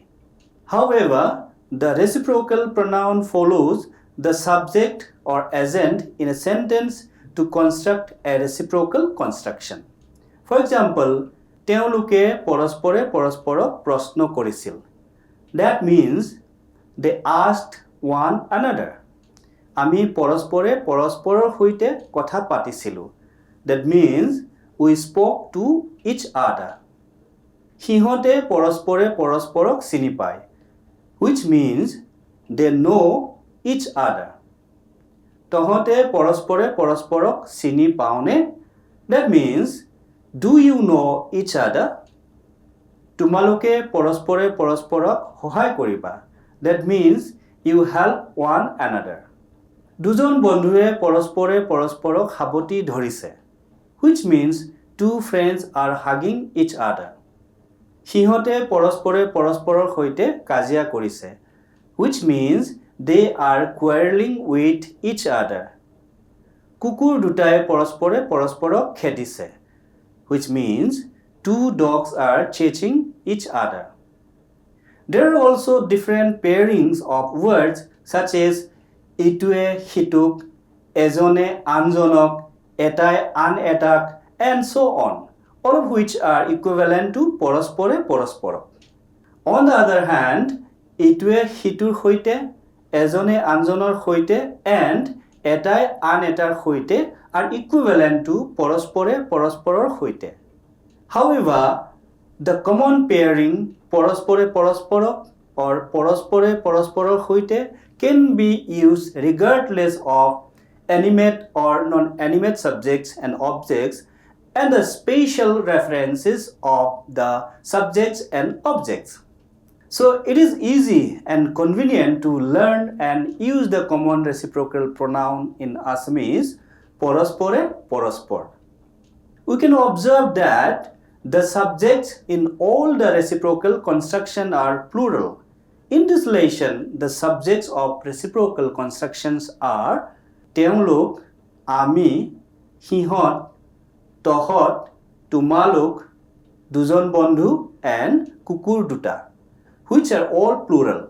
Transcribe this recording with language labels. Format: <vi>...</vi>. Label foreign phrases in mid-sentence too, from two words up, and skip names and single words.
<en>However, the reciprocal pronoun follows the subject or agent in a sentence to construct a reciprocal construction. For example,</en> <as>তেওঁলোকে পৰস্পৰে পৰস্পৰক প্ৰশ্ন কৰিছিল.</as> <en>That means they asked one another.</en> <as>আমি পৰস্পৰে পৰস্পৰৰ সৈতে কথা পাতিছিলোঁ.</as> <en>That means we spoke to each other.</en> <as>সিহঁতে পৰস্পৰে পৰস্পৰক চিনি পায়,</as> <en>which means they know each other.</en> <as>তহঁতে পৰস্পৰে পৰস্পৰক চিনি পাওনে?</as> <en>That means, do you know each other?</en> <as>তোমালোকে পৰস্পৰে পৰস্পৰক সহায় কৰিবা.</as> <en>That means you help one another.</en> <as>দুজন বন্ধুৱে পৰস্পৰে পৰস্পৰক সাৱটি ধৰিছে,</as> <en>which means two friends are hugging each other.</en> <as>সিহঁতে পৰস্পৰে পৰস্পৰৰ সৈতে কাজিয়া কৰিছে,</as> <en>which means they are quarreling with each other.</en> <as>কুকুৰ দুটাই পৰস্পৰে পৰস্পৰক খেদিছে,</as> <en>which means two dogs are chasing each other. There are also different pairings of words such as</en> <as>ইটোৱে সিটোক, এজনে আনজনক, এটাই আন এটাক,</as> <en>and so on, all of which are equivalent to</en> <as>পৰস্পৰে পৰস্পৰক.</as> <en>On the other hand,</en> <as>ইটোৱে সিটোৰ সৈতে, এজনে আনজনৰ সৈতে, and এটাই আন এটাৰ সৈতে</as> <en>are equivalent to</en> <as>পৰস্পৰে পৰস্পৰৰ সৈতে.</as> <en>However, the common pairing</en> <as>পৰস্পৰে পৰস্পৰক</as> <en>or</en> <as>পৰস্পৰে পৰস্পৰৰ সৈতে</as> <en>can be used regardless of animate or non-animate subjects and objects and the spatial references of the subjects and objects. So it is easy and convenient to learn and use the common reciprocal pronoun in Assamese,</en> <as>পৰস্পৰে পৰস্পৰ.</as> <en>we can observe that the subjects in all the reciprocal construction are plural. In this lesson, the subjects of reciprocal constructions are</en> <as>তেওঁলোক, আমি, সিহঁত, তহঁত, তোমালোক, দুজন বন্ধু</as> <en>and</en> <as>কুকুৰ দুটা,</as> <en>which are all plural.</en>